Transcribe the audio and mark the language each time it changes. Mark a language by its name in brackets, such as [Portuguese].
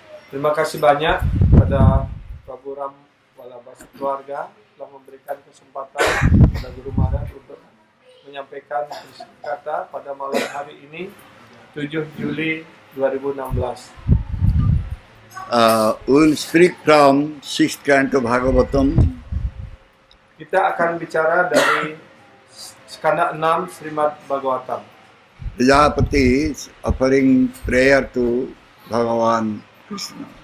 [Indonesian] Terima kasih banyak pada Prabu Ram Walabasa keluarga telah memberikan kesempatan pada Guru Maharaj untuk menyampaikan kata pada malam hari ini 7 Juli 2016. [English] We will speak from 6th canto Bhagavatam. [Indonesian] Kita akan bicara dari skanda 6 Srimad Bhagavatam. [English] Prajapati is offering prayer to Bhagavan Krishna.